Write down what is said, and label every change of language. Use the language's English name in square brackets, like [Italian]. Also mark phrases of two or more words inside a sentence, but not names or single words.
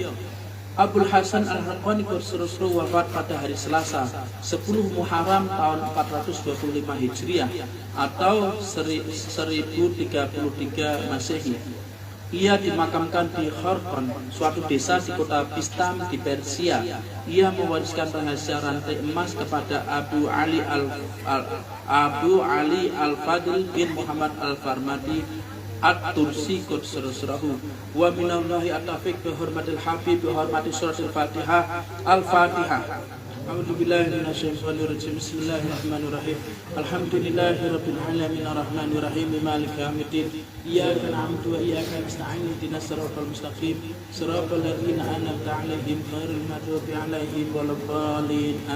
[Indonesian] Abul Hasan Al-Haqqani Qursurusru wafat pada hari Selasa 10 Muharram tahun 425 Hijriah atau 1033 Masehi. Ia dimakamkan di Kharqan, suatu desa di kota Bistam di Persia. Ia mewariskan rahasia rantai emas kepada Abu Ali Al-Fadl bin Muhammad Al-Farmadi At-Tursi Qudsurahu. [Arabic] ومن الله التوفيق بحرمة الحبيب بحرمة سورة الفاتحة. Al-Fatihah. أعوذ بالله من الشيطان الرجيم. بسم الله الرحمن الرحيم. الحمد لله رب العالمين الرحمن الرحيم مالك يوم الدين. إياك نعبد وإياك نستعين اهدنا الصراط المستقيم صراط الذين أنعمت عليهم غير المغضوب عليهم ولا الضالين.